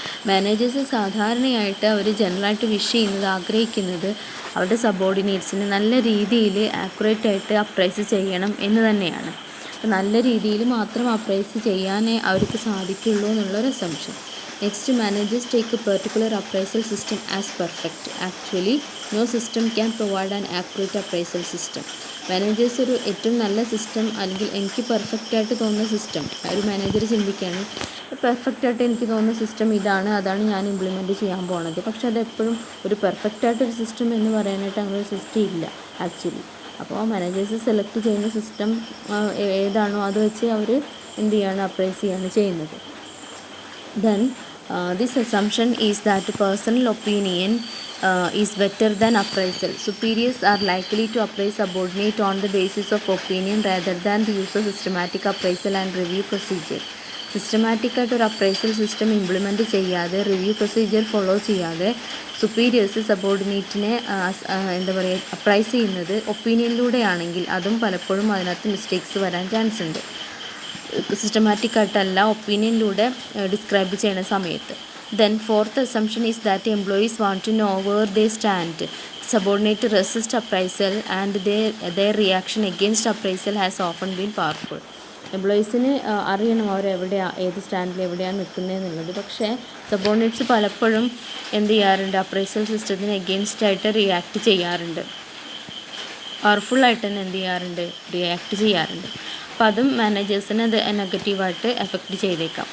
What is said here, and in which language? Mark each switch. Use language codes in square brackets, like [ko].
[ml] Managers സാധാരണയായിട്ട് അവർ ജനറലായിട്ട് ആഗ്രഹിക്കുന്നത് അവരുടെ സബോർഡിനേറ്റ്സിന് നല്ല രീതിയിൽ ആക്യുറേറ്റായിട്ട് അപ്രൈസ് ചെയ്യണം എന്ന് തന്നെയാണ്. അപ്പോൾ നല്ല രീതിയിൽ മാത്രം അപ്രൈസ് ചെയ്യാനേ അവർക്ക് സാധിക്കുള്ളൂ എന്നുള്ളൊരു assumption. [en] Next, managers take a particular appraisal system as perfect. Actually, no system can provide an accurate appraisal system. [ml] Managers ഒരു ഏറ്റവും നല്ല സിസ്റ്റം അല്ലെങ്കിൽ എനിക്ക് പെർഫെക്റ്റായിട്ട് തോന്നുന്ന സിസ്റ്റം, ഒരു മാനേജർ ചിന്തിക്കുകയാണ് പെർഫെക്റ്റായിട്ട് എനിക്ക് തോന്നുന്ന സിസ്റ്റം അതാണ് ഞാൻ ഇംപ്ലിമെൻറ്റ് ചെയ്യാൻ പോണത്. പക്ഷെ അതെപ്പോഴും ഒരു പെർഫെക്റ്റായിട്ടൊരു സിസ്റ്റം എന്ന് പറയാനായിട്ട് അങ്ങനെ ഒരു സിസ്റ്റം ഇല്ല ആക്ച്വലി. അപ്പോൾ മാനേജേഴ്സ് സെലക്ട് ചെയ്യുന്ന സിസ്റ്റം ഏതാണോ അത് വെച്ച് അവർ അപ്രൈസ് ചെയ്യാണ് ചെയ്യുന്നത്. [en] Then this assumption is that personal opinion is better than appraisal. Superiors are likely to appraise subordinate on the basis of opinion rather than the use of systematic appraisal and review procedure. [ml] സിസ്റ്റമാറ്റിക്കായിട്ട് ഒരു appraisal system implement ചെയ്യാതെ, review procedure follow ചെയ്യാതെ superiors സബോർഡിനേറ്റിനെ appraise ചെയ്യുന്നത് ഒപ്പീനിയനിലൂടെയാണെങ്കിൽ അതും പലപ്പോഴും അതിനകത്ത് mistakes വരാൻ chance ഉണ്ട്. സിസ്റ്റമാറ്റിക്കായിട്ടല്ല ഒപ്പീനിയനിലൂടെ describe ചെയ്യുന്ന സമയത്ത്. [en] Then fourth assumption is that employees want to know where they stand. Subordinate resist appraisal and their reaction against appraisal has often been powerful. [ml] എംപ്ലോയീസിന് അറിയണം ഏത് സ്റ്റാൻഡിൽ എവിടെയാണ് നിൽക്കുന്നതെന്നുള്ളത്. പക്ഷേ സബോർഡിനേറ്റ്സ് പലപ്പോഴും അപ്രൈസൽ സിസ്റ്റത്തിന് എഗെയിൻസ്റ്റായിട്ട് റിയാക്ട് ചെയ്യാറുണ്ട്. പവർഫുള്ളായിട്ട് തന്നെ റിയാക്ട് ചെയ്യാറുണ്ട്. അപ്പോൾ അതും മാനേജേഴ്സിനെ അത് നെഗറ്റീവായിട്ട് എഫക്റ്റ് ചെയ്തേക്കാം.